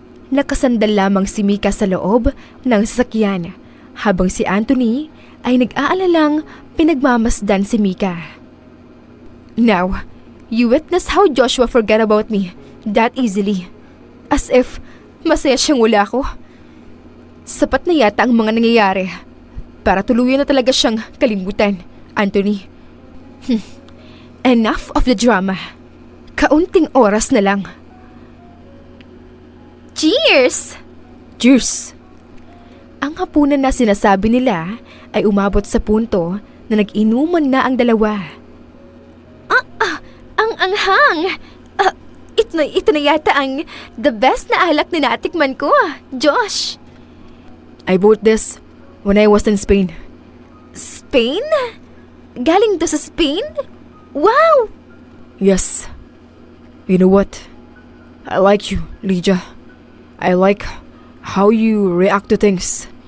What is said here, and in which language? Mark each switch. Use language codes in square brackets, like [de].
[tl] Nakasandal lamang si Mika sa loob ng sasakyan habang si Anthony ay nag-aalalang pinagmamasdan si Mika. [en] Now, you witness how Joshua forgot about me that easily. As if [tl] masaya siyang wala ko. Sapat na yata ang mga nangyayari para tuluyan na talaga siyang kalimutan, Anthony. [en] Enough of the drama. [tl] Kaunting oras na lang. [en] Cheers! Cheers! [tl] Ang hapunan na sinasabi nila ay umabot sa punto na nag-inuman na ang dalawa. Ang anghang! ito na yata ang [en] the best [tl] na alak na natikman ko, Josh. [en] I bought this when I was in Spain. [tl] Spain? Galing to sa Spain? Wow! [en] Yes. You know what? I like you, Lydia. I like how you react to things.